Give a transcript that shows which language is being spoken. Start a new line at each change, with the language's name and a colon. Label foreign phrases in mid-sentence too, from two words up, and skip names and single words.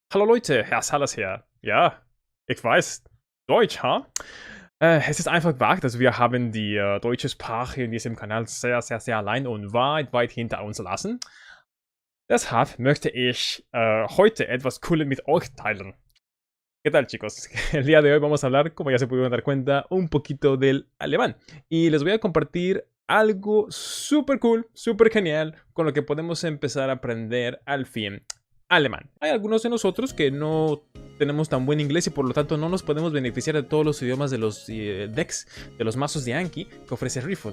German: Hallo Leute, Herr Salas hier. Ja, ich weiß, Deutsch, ha? Es ist einfach wahr, dass wir haben die deutsche Sprache in diesem Kanal sehr allein und weit hinter uns lassen. Deshalb möchte ich heute etwas Cooles mit euch teilen.
Spanish: ¿Qué tal, chicos? El día de hoy vamos a hablar, como ya se pudieron dar cuenta, un poquito del alemán. Y les voy a compartir algo súper cool, súper genial, con lo que podemos empezar a aprender al fin alemán. Hay algunos de nosotros que no tenemos tan buen inglés y por lo tanto no nos podemos beneficiar de todos los idiomas de los decks, de los mazos de Anki que ofrece Riffle.